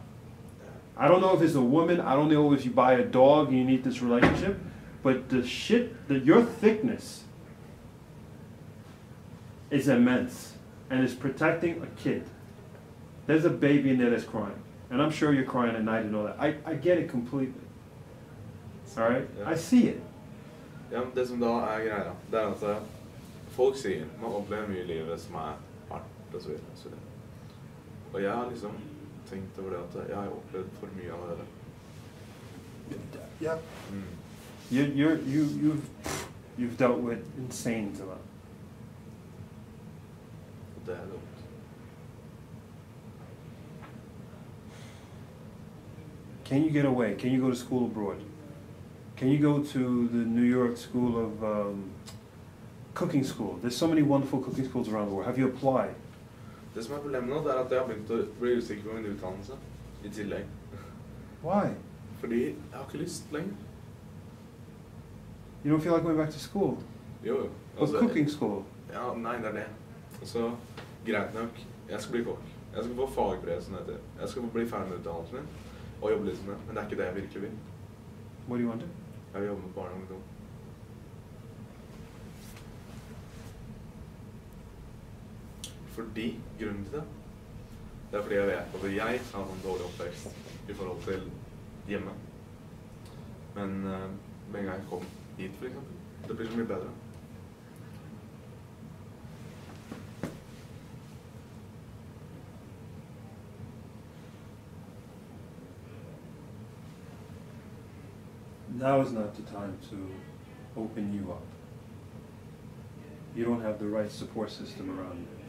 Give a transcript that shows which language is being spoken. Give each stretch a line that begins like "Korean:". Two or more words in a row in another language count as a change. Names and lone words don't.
English: I don't know if it's a woman, I don't know if you buy a dog and you need this relationship, but the shit, your thickness is immense, and it's protecting a kid. There's a baby in there that's crying, and I'm sure you're crying at night and all that. I get it completely. All right?
Norwegian: Ja.
English: I see it.
Norwegian: Ja, det som da er greia, det er at folk sier man opplever mye i livet som er hardt og så videre. Og så videre. Og jeg har liksom tenkt over det at jeg har opplevd for mye av det.
English: Yeah. You've dealt with insanes a lot.
Norwegian: Og det er dumt.
English: Can you get away? Can you go to school abroad? Can you go to the New York School of Cooking School? There's so many wonderful cooking schools around the world. Have you applied?
Norwegian: Det som er problemet nå, det er at jeg har begynt å bli usikker på min utdannelse i tillegg.
English: Why?
Norwegian: Fordi jeg har ikke lyst lenger.
English: You don't feel like going back to school?
Norwegian: Jo.
English: What cooking school?
Norwegian: Ja, nei, det er det. Og så, greit nok, jeg skal bli kokk. Jeg skal få fagbrev, som det heter. Jeg skal bli ferdig med utdannelsen min, og jobbe litt med det. Men det er ikke det jeg virkelig vil.
English: What do you want to do?
Norwegian: Jeg vil jobbe med barn og ungdom. Fordi, grunnen til det, det er fordi jeg vet at jeg har en dårlig oppvekst i forhold til hjemme. Men med en gang jeg kom hit, for eksempel, det blir så mye bedre.
English: Now is not the time to open you up. You don't have the right support system around you.